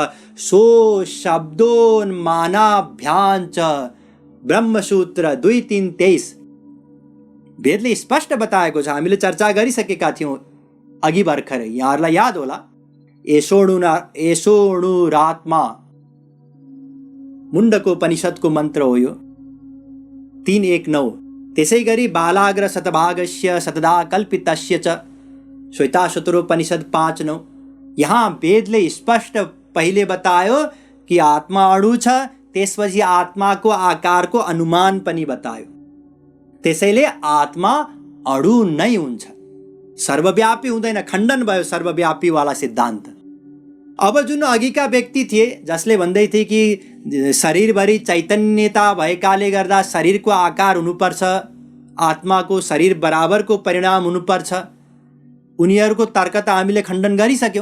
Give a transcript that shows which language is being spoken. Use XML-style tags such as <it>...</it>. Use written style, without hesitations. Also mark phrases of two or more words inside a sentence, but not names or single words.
<sa>सो शब्दोन्मानाभ्याञ्च</sa> <ne>ब्रह्मसूत्र 2:3-23 वेदले स्पष्ट बताएको छ। हामीले चर्चा गरिसकेका थियौँ अघि भर्खरै, यहाँहरूलाई याद होला। एषोणुरात्मा मुण्डको उपनिषदको मन्त्र हो यो 3:1-9। त्यसै गरी</ne> <sa>बालाग्र शतभागस्य शतदा कल्पितस्य च श्वेताशतरोपनिषद 5:9।</sa> <ne>यहाँ वेदले स्पष्ट पहिले बतायो कि आत्मा अणु छ, त्यसपछि आत्माको आकारको अनुमान पनि बतायो। त्यसैले आत्मा अणु नै हुन्छ, सर्वव्यापी हुँदैन। खण्डन भयो सर्वव्यापी वाला सिद्धान्त। अब जुन अघिका व्यक्ति थिए जसले भन्दै थिए कि शरीरभरि चैतन्यता भएकाले गर्दा शरीरको आकार हुनुपर्छ, आत्माको शरीर बराबरको परिणाम हुनुपर्छ, उनीहरूको तर्क त हामीले खण्डन गरिसक्यौँ।</ne>